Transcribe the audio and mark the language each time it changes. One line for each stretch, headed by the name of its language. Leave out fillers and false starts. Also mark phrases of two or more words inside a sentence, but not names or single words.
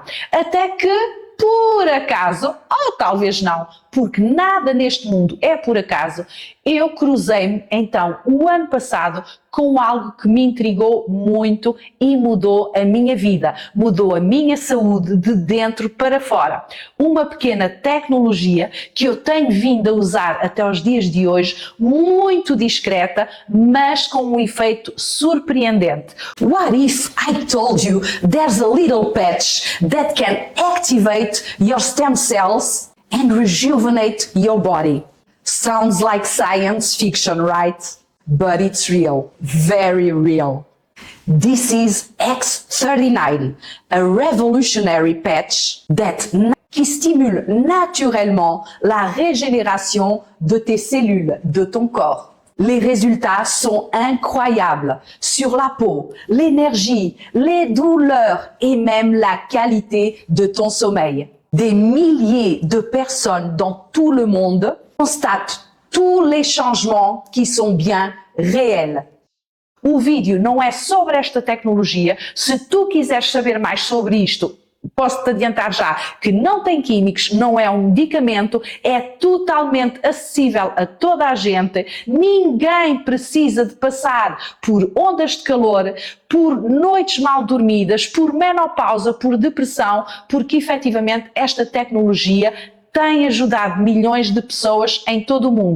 Portuguese: Até que, por acaso, ou talvez não, porque nada neste mundo é por acaso, eu cruzei-me então o ano passado com algo que me intrigou muito e mudou a minha vida, mudou a minha saúde de dentro para fora. Uma pequena tecnologia que eu tenho vindo a usar até os dias de hoje, muito discreta, mas com um efeito surpreendente.
English: What if I told you there's a little patch that can activate your stem cells and rejuvenate your body? Sounds like science fiction, right? But it's real, very real. This is X39, a revolutionary patch
French: qui stimule naturellement la régénération de tes cellules, de ton corps. Les résultats sont incroyables sur la peau, l'énergie, les douleurs et même la qualité de ton sommeil. Des milliers de personnes dans tout le monde constatent tous les changements qui sont bien réels.
Portuguese: O vídeo não é sobre esta tecnologia. Se tu quiseres saber mais sobre isto, posso-te adiantar já que não tem químicos, não é um medicamento, é totalmente acessível a toda a gente. Ninguém precisa de passar por ondas de calor, por noites mal dormidas, por menopausa, por depressão, porque efetivamente esta tecnologia tem ajudado milhões de pessoas em todo o mundo.